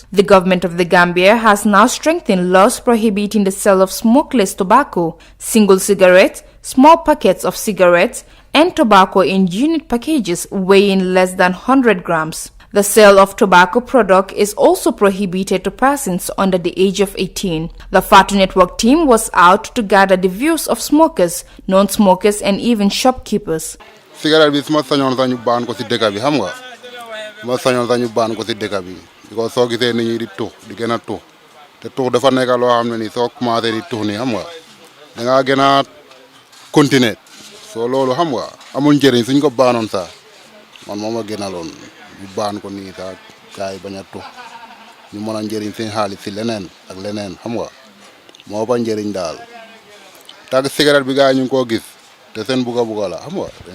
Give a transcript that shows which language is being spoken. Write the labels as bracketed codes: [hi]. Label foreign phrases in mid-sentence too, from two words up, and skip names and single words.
[en] The government of the Gambia has now strengthened laws prohibiting the sale of smokeless tobacco, single cigarettes, small packets of cigarettes, and tobacco in unit packages weighing less than 100 grams. The sale of tobacco product is also prohibited to persons under the age of 18. The Fatu Network team was out to gather the views of smokers, non-smokers, and even shopkeepers. [wo] Cigarette bi suma sañoon sañu baan ko ci dëkk bi xam nga ma sañoon sañu baan ko ci dëkk bi because soo gisee nit ñi di tux di gën a tux te tux dafa nekk loo xam ne ni soo commencé di tux ni xam nga da ngaa gën a continuer soo loolu xam nga amul njëriñ suñ ko baanoon sax man moo ma gënaloon ñu baan ko nii sax gars yi bañ a tux ñu mën a njëriñ seen xaalis si leneen ak leneen xam nga moo ba njëriñ daal tàgg cigarette bi gars yi ñu ngi koo gis te seen buga la xam nga